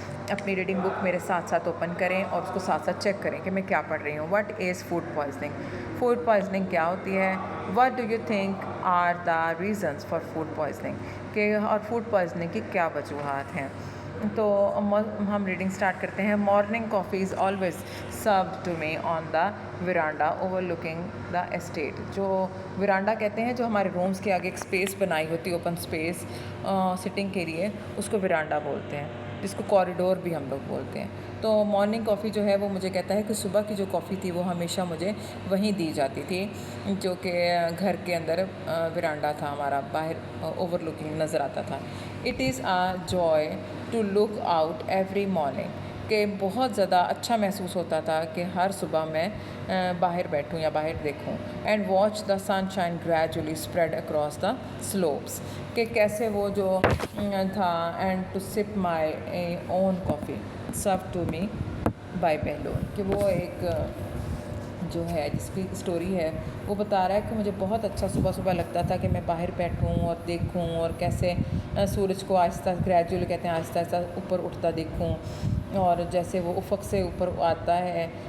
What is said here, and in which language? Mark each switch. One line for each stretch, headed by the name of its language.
Urdu: اپنی ریڈنگ بک میرے ساتھ ساتھ اوپن کریں اور اس کو ساتھ ساتھ چیک کریں کہ میں کیا پڑھ رہی ہوں.
English: What is food poisoning?
Urdu: Food poisoning کیا ہوتی ہے؟
English: what do you think are the reasons for food poisoning,
Urdu: اور فوڈ پوائزننگ کی کیا وجوہات ہیں. تو ہم ریڈنگ سٹارٹ کرتے ہیں.
English: Morning coffee is always served to me on the veranda overlooking the estate.
Urdu: جو ورانڈا کہتے ہیں، جو ہمارے رومس کے آگے ایک اسپیس بنائی ہوتی ہے، اوپن اسپیس سٹنگ کے لیے، اس کو ورانڈا بولتے ہیں، جس کو کوریڈور بھی ہم لوگ بولتے ہیں. تو مارننگ کافی جو ہے وہ مجھے کہتا ہے کہ صبح کی جو کافی تھی وہ ہمیشہ مجھے وہیں دی جاتی تھی، جو کہ گھر کے اندر ورانڈا تھا ہمارا، باہر اوور لکنگ نظر آتا تھا.
English: it is a joy to look out every morning,
Urdu: کہ بہت زیادہ اچھا محسوس ہوتا تھا کہ ہر صبح میں باہر بیٹھوں یا باہر دیکھوں.
English: and watch the sunshine gradually spread across the slopes,
Urdu: کہ کیسے وہ جو تھا.
English: and to sip my own coffee serve to me by Bahlol,
Urdu: کہ وہ ایک جو ہے جس کی اسٹوری ہے وہ بتا رہا ہے کہ مجھے بہت اچھا صبح صبح لگتا تھا کہ میں باہر بیٹھوں اور دیکھوں، اور کیسے سورج کو آہستہ گریجولی کہتے ہیں آہستہ آہستہ اوپر اٹھتا دیکھوں، اور جیسے وہ افق سے اوپر آتا ہے.